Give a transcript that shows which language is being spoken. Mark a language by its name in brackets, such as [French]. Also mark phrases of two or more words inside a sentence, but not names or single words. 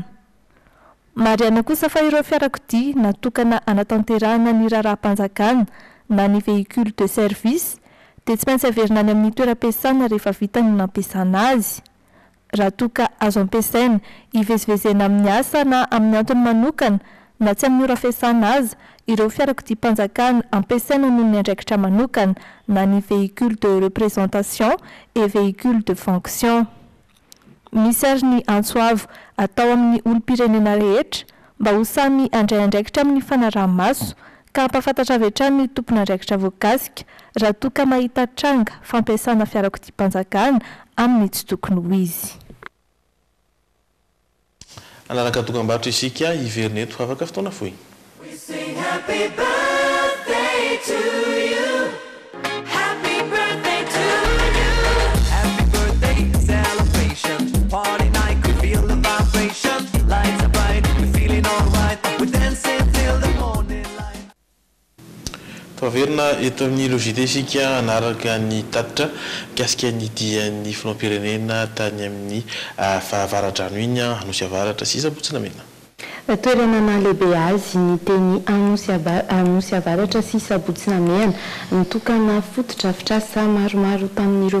[Malagasy] Mariana kosa fa ireo fiarakodia natokana anatanterahana ny raharaha-panjakana na ny [French] véhicule de service [Malagasy] dia tsy maintsy averina any amin'ny toeram-piasana rehefa vita ny nampiasana azy. Raha toka azo ampiasaina hivezivezena amin'ny asa na amin'ny antony manokana na tsy amin'ny ora fiasana azy, ireo fiarakodia-panjakana ampiasaina noho ny andraikitra manokana na ny [French] véhicule de représentation et véhicule de fonction. [Malagasy] Misy ary ny antsoavo atao amin'ny olo-pirenena rehetra mba ho samy andray andraikitra amin'ny fanaraha-maso ka ampafantatra avy hatrany ny tompona andraikitra voakasika raha toka mahita tranga fampiasana fiarakodia-panjakana amin'ny tsy tokony ho izy. Anaraka dokam-barotra isika hiveroneto afaka fotoana fohy. [English] We sing happy birthday to you. Happy birthday to you. Happy birthday celebration. Party night, we feel the vibration. Lights are bright, we're feeling alright. We dancing till the morning light. [Malagasy] Taverna eto amin'ny logité isika anaraka ny tatitra mikasika ny dian'ny filoham-pirenena tany amin'ny fahavaradrano iny anosy avaratra sy sabotsina mena. Toerana nalehibe azy ny teny anosy avaratra sy sabotsina mena nitokana fotodrafitrasa maromaro tamin'ireo